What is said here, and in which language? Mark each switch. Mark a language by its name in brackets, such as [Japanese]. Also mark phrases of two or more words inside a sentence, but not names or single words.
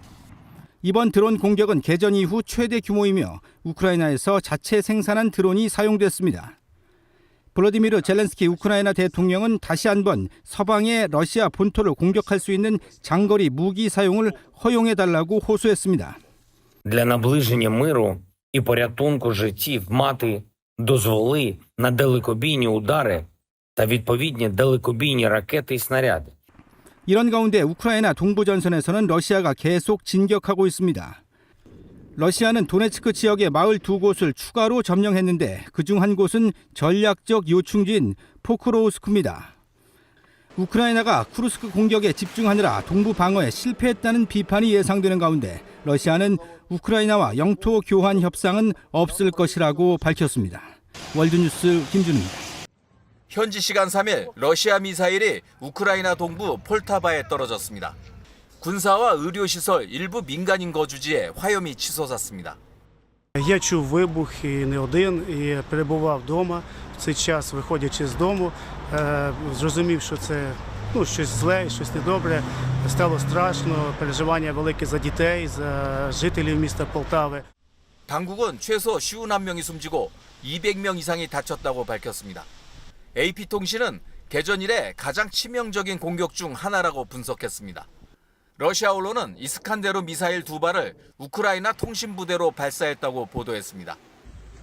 [Korean] 이번 드론 공격은 개전 이후 최대 규모이며 우크라이나에서 자체 생산한 드론이 사용됐습니다. 볼로디미르 젤렌스키 우크라이나 대통령은 다시 한번 서방의 러시아 본토를 공격할 수 있는 장거리 무기 사용을 허용해달라고 호소했습니다. [Ukrainian] Для наближення миру і порятунку життів мати дозволи на далекобійні удари та відповідні далекобійні ракети і снаряди. [Korean] 이런 가운데 우크라이나 동부 전선에서는 러시아가 계속 진격하고 있습니다. 러시아는 도네츠크 지역의 마을 2곳을 추가로 점령했는데 그중 한 곳은 전략적 요충지인 포크로우스크입니다. 우크라이나가 쿠르스크 공격에 집중하느라 동부 방어에 실패했다는 비판이 예상되는 가운데 러시아는 우크라이나와 영토 교환 협상은 없을 것이라고 밝혔습니다. 월드뉴스 김준우입니다. 현지 시간 3일 러시아 미사일이 우크라이나 동부 폴타바에 떨어졌습니다. 군사와 의료시설 일부 민간인 거주지에 화염이 치솟았습니다. [Ukrainian] Я чув вибух і не один, і перебував вдома. В цей час, виходячи з дому, зрозумів, що це щось зле, щось недобре. Стало страшно, переживання велике за дітей, за жителів міста Полтави. [Korean] 당국은 최소 51명이 숨지고 200명 이상이 다쳤다고 밝혔습니다. AP통신은 개전 이래 가장 치명적인 공격 중 하나라고 분석했습니다. 러시아 언론은 이스칸데르 미사일 2발을 우크라이나 통신부대로 발사했다고 보도했습니다.